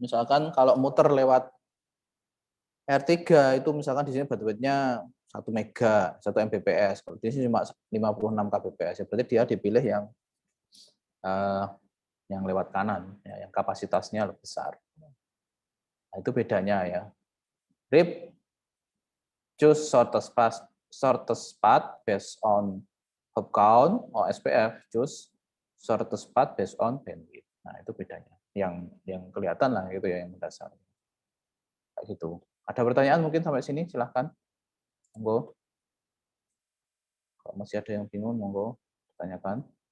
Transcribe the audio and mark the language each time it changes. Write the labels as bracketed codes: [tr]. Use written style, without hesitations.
[id] Misalkan kalau muter lewat R3 itu misalkan di sini bandwidth-nya 1 mega, 1 Mbps. Kalau di sini cuma 56 kbps. Ya berarti dia dipilih yang lewat kanan, ya, yang kapasitasnya lebih besar. Nah, itu bedanya ya. [en] RIP choose shortest path based on hop count, OSPF choose shortest path based on bandwidth. [id] Nah, itu bedanya. Yang kelihatan lah itu ya yang mendasar. Kayak gitu. Ada pertanyaan mungkin sampai sini, silahkan. Monggo. Kalau masih ada yang bingung, monggo tanyakan.